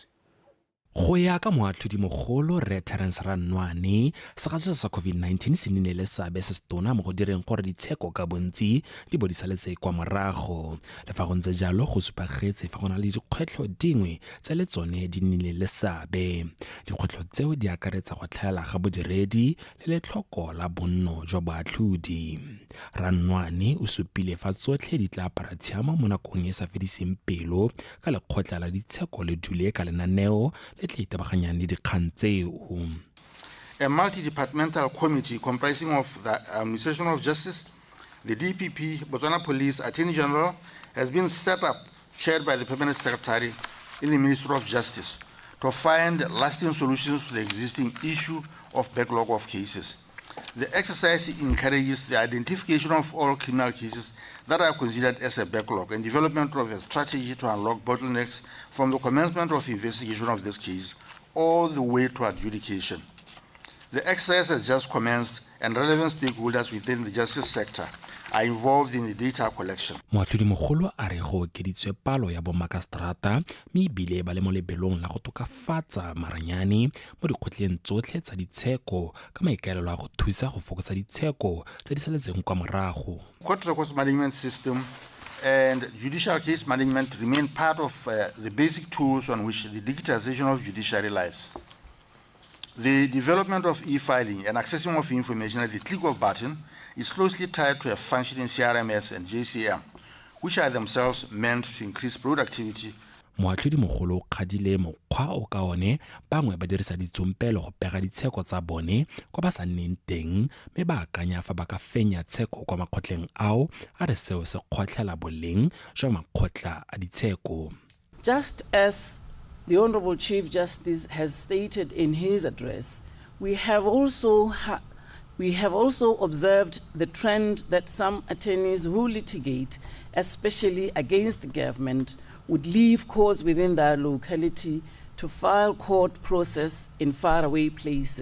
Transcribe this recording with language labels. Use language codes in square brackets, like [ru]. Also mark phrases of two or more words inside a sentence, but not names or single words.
[tn] Go ya ka moatlhodi mogolo Re Terence Ranwane segatla sa COVID-19 se nnile le seabe se se tona mo go direng gore ditsheko ka bontsi di bo di saletse kwa morago le fa go ntse jalo go supagetse fa go na le dikgwetlho dingwe tse le tsone di nnile le seabe dikgwetlho tseo di akaretsa go tlhaela ga bodiredi le letlhoko la bonno jwa boatlhodi. Ranwane o supile fa tsotlhe di tla apara tshiamo mo nakong e sa fediseng pelo ka lekgotla la ditsheko le dule ka lenaneo [en] A multi-departmental committee comprising of the Administration of Justice, the DPP, Botswana Police, Attorney General, has been set up, chaired by the Permanent Secretary in the Ministry of Justice, to find lasting solutions to the existing issue of backlog of cases. The exercise encourages the identification of all criminal cases that are considered as a backlog and development of a strategy to unlock bottlenecks from the commencement of investigation of this case all the way to adjudication. The exercise has just commenced and relevant stakeholders within the justice sector are involved in the data collection. [tn] Moatlhodi mogolo a re go okeditswe palo ya bomakastrata mme ebile ba le mo lebelong la go tokafatsa maranyane mo dikgotleng tsotlhe tsa ditsheko ka maikaelelo a go thusa go fokotsa ditsheko tse di saletseng kwa morago. [en] Court records management system and judicial case management remain part of the basic tools on which the digitization of judiciary lies. The development of e-filing and accessing of information at the click of a button is closely tied to a functioning CRMS and JCM, which are themselves meant to increase productivity. [tn] Moatlhodi mogolo o kgadile mokgwa o ka one bangwe ba dirisa ditsompelo go pega ditsheko tsa bone kwa ba sa nneng teng mme ba akanya fa ba ka fenya tsheko kwa makgotleng ao a re seo se kgotlhela boleng jwa makgotla a ditsheko. [en] Just as the Honorable Chief Justice has stated in his address, we have also We have also observed the trend that some attorneys who litigate, especially against the government, would leave courts within their locality to file court process in faraway places.